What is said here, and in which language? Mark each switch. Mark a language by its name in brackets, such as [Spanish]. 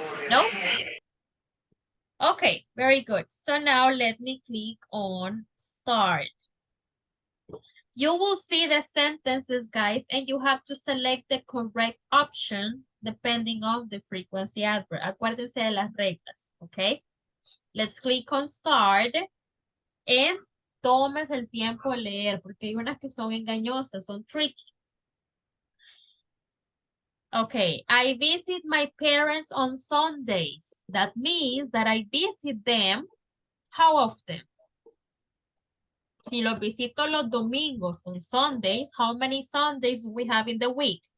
[English] No? Okay, very good. So now let me click on start. You will see the sentences, guys, and you have to select the correct option depending on the frequency adverb. [Spanish] Acuérdense de las reglas, okay? [English] Let's click on start and [Spanish] tomes el tiempo de leer porque hay unas que son engañosas, son tricky. [English] Okay, I visit my parents on Sundays. That means that I visit them, how often? [Spanish] Si los visito los domingos [English] on Sundays, how many Sundays do we have in the week?